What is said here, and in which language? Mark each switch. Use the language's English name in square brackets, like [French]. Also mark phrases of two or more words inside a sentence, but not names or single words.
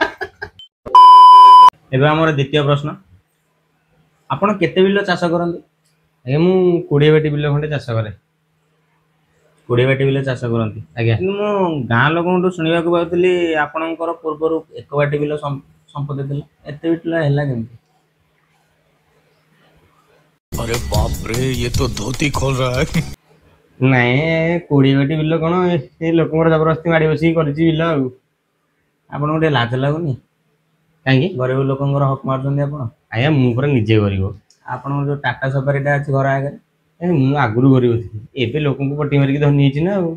[Odia] ଏବେ ଆମର ଦ୍ୱିତୀୟ ପ୍ରଶ୍ନ, ଆପଣ କେତେ ବିଲ ଚାଷ କରନ୍ତି? ଆଜ୍ଞା ମୁଁ 20 ବାଟି ବିଲ ଖଣ୍ଡେ ଚାଷ କରେ। 20 ବାଟି ବିଲ ଚାଷ କରନ୍ତି? ଆଜ୍ଞା। କିନ୍ତୁ ମୁଁ ଗାଁ ଲୋକଙ୍କଠୁ ଶୁଣିବାକୁ ପାଉଥିଲି ଆପଣଙ୍କର ପୂର୍ବରୁ 1 ବାଟି ବିଲ ସମ୍ପତ୍ତି ଥିଲା, ଏତେ ବିଲ ହେଲା କେମିତି? [Hindi] अरे बाप रे, ये तो धोती खोल रहा है। [Odia] ନାଇଁ 20 ବାଟି ବିଲ କଣ, ଏ ଲୋକଙ୍କର ଜବରଦସ୍ତି ମାଡ଼ି ବସିକି କରିଛି ବିଲ ଆଉ। ଆପଣଙ୍କୁ ଟିକେ ଲାଜ ଲାଗୁନି? କାହିଁକି? ଗରିବ ଲୋକଙ୍କର ହକ୍ ମାରୁଛନ୍ତି ଆପଣ। ଆଜ୍ଞା ମୁଁ ପୁରା ନିଜେ ଗରିବ। ଆପଣଙ୍କର ଯୋଉ ଟାଟା ସଫାରିଟା ଅଛି ଘର ଆଗରେ? ମୁଁ ଆଗରୁ ଗରିବ ଥିଲି, ଏବେ ଲୋକଙ୍କୁ ପଟି ମାରିକି ଧନୀ ହେଇଛି ନା ଆଉ।